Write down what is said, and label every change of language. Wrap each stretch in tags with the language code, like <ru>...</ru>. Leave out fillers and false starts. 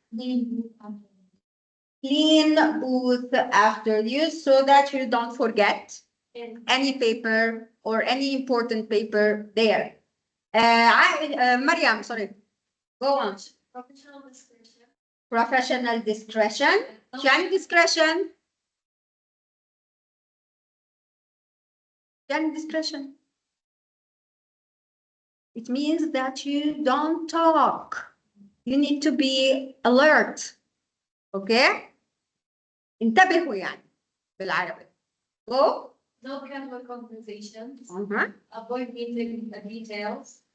<en>Clean booth after use so that you don't forget any paper or any important paper there. Mariam, sorry. Go on. Professional discretion. Professional discretion.</en> <ar>شو يعني discretion? شو يعني discretion?</ar> <en>It means that you don't talk. You need to be alert. Okay?</en> <ar>انتبهوا يعني بالعربي.</ar> <en>Go. No casual conversations. Uh-huh. Avoid meeting details.</en>